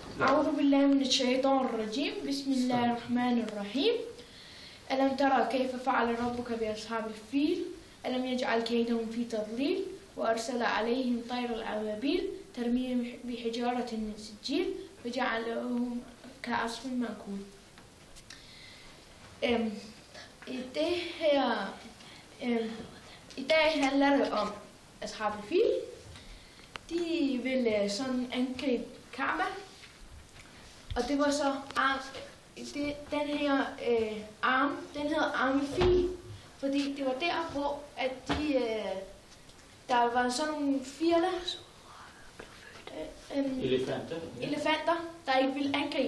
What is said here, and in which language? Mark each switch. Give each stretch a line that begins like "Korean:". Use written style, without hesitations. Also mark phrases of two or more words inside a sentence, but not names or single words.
Arabic: أعوذ بالله من الشيطان الرجيم بسم الله الرحمن الرحيم ألم ترى كيف فعل ربك بأصحاب الفيل ألم يجعل كيدهم في تضليل وأرسل عليهم طير الأبابيل ترميهم بحجارة من سجيل وجعلهم كعصف مأكول.
Danish: I dag handler det om Ashab al-Fil. De ville sådan angribe Kaaba, og det var så den her arm, den hedder Arm-Fil, fordi det var der, hvor at der var sådan nogle elefanter, der ikke ville angribe.